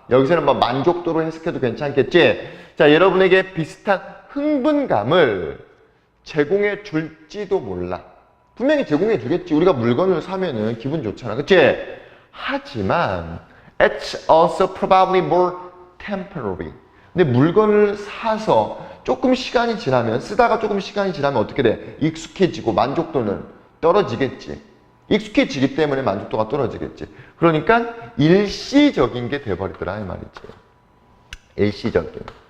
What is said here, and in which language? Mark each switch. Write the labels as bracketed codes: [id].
[ko] 여기서는 뭐 만족도로 해석해도 괜찮겠지? 자, 여러분에게 비슷한 흥분감을 제공해 줄지도 몰라. 분명히 제공해 주겠지. 우리가 물건을 사면은 기분 좋잖아. 그치? 하지만 [en] it's also probably more temporary. [ko] 근데 물건을 사서 조금 시간이 지나면 쓰다가 조금 시간이 지나면 어떻게 돼? 익숙해지고 만족도는 떨어지겠지. 익숙해지기 때문에 만족도가 떨어지겠지. 그러니까 일시적인 게 돼버리더라 이 말이지. 일시적인.